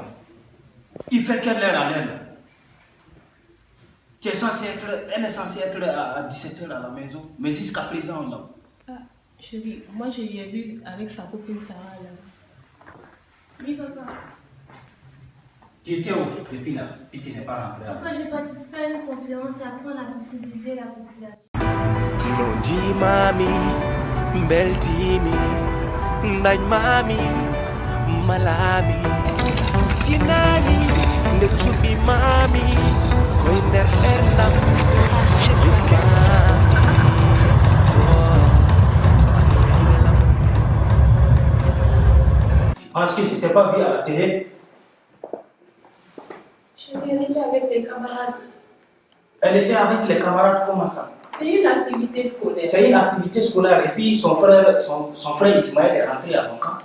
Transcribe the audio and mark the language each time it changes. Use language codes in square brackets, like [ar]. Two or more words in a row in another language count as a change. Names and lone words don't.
[fr] Il fait quelle heure à l'heure? Elle est censée être à 17h à la maison, mais jusqu'à présent, là. Ah, chérie, moi je l'ai vu avec sa copine Sarah là. Oui, papa. Tu étais où depuis là? Et tu n'es pas rentré. Papa, j'ai participé à une conférence et après on a sensibilisé la population. [ff] Nonji mami, beltimi, ndaj mami, malami, tinani, nde chubi mami, koy nder ernam, jit mami, oh, an woni gidelam. [fr] Parce que je ne t'ai pas vu à la télé. Chérie, elle était avec les camarades. Elle était avec les camarades, comment ça? C'est une activité scolaire. C'est une activité scolaire. Et puis son frère Ismaël est rentré à longtemps.